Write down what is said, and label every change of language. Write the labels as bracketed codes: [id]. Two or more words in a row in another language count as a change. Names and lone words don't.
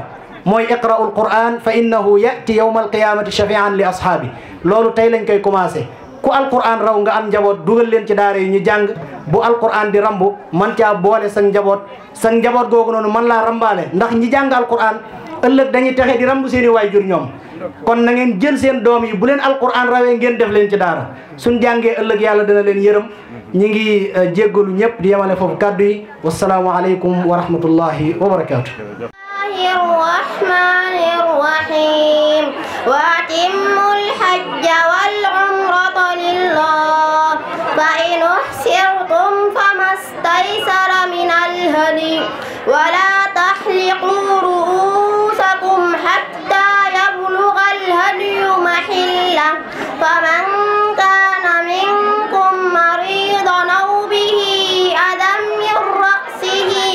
[wo] mooy [ar] اقرؤوا القرآن فإنه يأتي يوم القيامة شفيعا لأصحاب [wo] loolu tey lañ koy commencé ku alquran raw nga am njaboot dugal leen ci daara yi ñu jàng bu alquran di rambu man caa boole sa njaboot googu noonu man laa rambaale ndax ñi jàng alquran ëllëg dañuy texe di rambu seeni waajur ñoom kon na ngeen jël seen doom yi bu leen alquran rawee ngeen def leen ci daara suñ jàngee ëllëg yàlla dana leen yërëm ñi ngi jéggalu ñëpp di yemale foofu kàddu yi [ar] والسلام عليكم ورحمة الله وبركاته. الرحمن الرحيم وأتموا الحج والعمرة لله فإن أحسرتم فما استيسر من الهدي ولا تحلقوا رؤوسكم حتى يبلغ الهدي محله فمن كان منكم مريضا أو به أذى من رأسه